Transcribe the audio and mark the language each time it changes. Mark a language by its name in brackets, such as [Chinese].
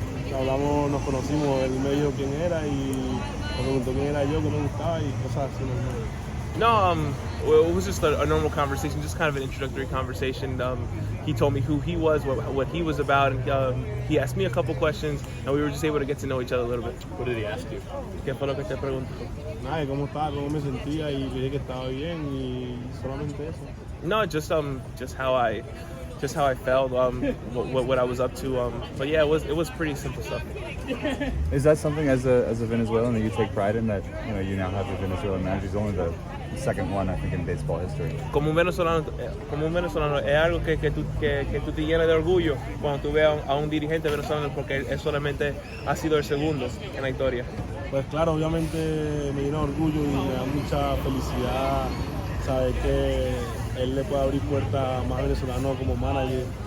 [Spanish] Hablamos, nos conocimos, él me dijo quién era y me preguntó quién era yo, qué me gustaba y cosas así. [English] No, well, it was just a normal conversation, just kind of an introductory conversation. He told me who he was, what he was about, and he asked me a couple questions, and we were just able to get to know each other a little bit. What did he ask you? [Spanish] ¿Qué fue lo que te preguntó? Nada, cómo estaba, cómo me sentía y dije que estaba bien y solamente eso. [English] No, just how I felt, what I was up to. But yeah, it was pretty simple stuff. Is that something as a Venezuelan that you take pride in, that you now have a Venezuelan manager? He's only the second one, I think, in baseball history. [Spanish] Como un venezolano, es algo que tú te llenas de orgullo cuando tú veas a un dirigente venezolano, porque él solamente ha sido el segundo en la historia. Pues claro, obviamente me llena de orgullo y me da mucha felicidad saber que él le puede abrir puertas a más venezolanos como manager.